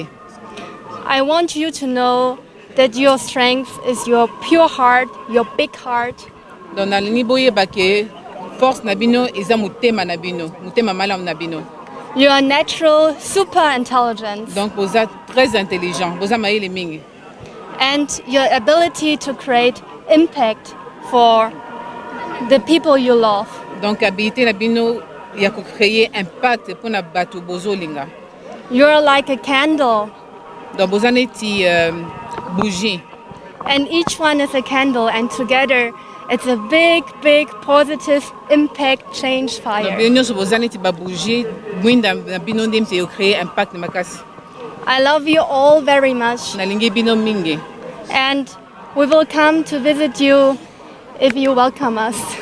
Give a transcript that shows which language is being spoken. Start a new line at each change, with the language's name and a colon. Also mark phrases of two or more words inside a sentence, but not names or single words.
English: I want you to know that your strength is your pure heart, your big heart.
Lingala: Donc na lingi boye ba ke force na bino eza mutema na bino, mutema malamu na bino.
English: You are natural super intelligence.
French: Donc vous êtes très intelligent, vous avez
Lingala: maïle mingi.
English: And your ability to create impact for the people you love.
Lingala: Donc habilité na bino ya ko créer impact pour na bato bozolinga.
English: You're like a candle.
Lingala: Donc bozaneti bougie.
English: And each one is a candle, and together it's a big, big positive impact change fire. I love you all very much. And we will come to visit you if you welcome us.